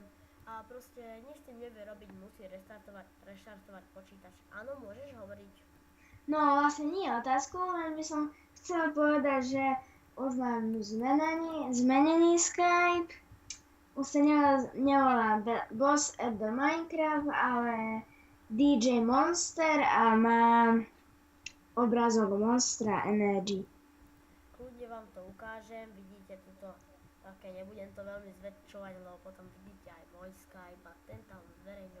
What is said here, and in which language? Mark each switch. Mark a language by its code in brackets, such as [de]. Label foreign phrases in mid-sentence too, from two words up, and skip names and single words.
[sk] A proste nič tým nevie robiť, musí reštartovať počítač. Áno, môžeš hovoriť. No vlastne nie otázku, len by som chcela povedať, že už mám zmenený Skype. Už sa nevolá Boss at the Minecraft, ale DJ Monster a mám obrazok Monstra Energy. Kľudne vám to ukážem, vidíte tuto také, nebudem to veľmi zväčšovať, lebo potom vidíte aj môj Skype a ten tam zverejňovať.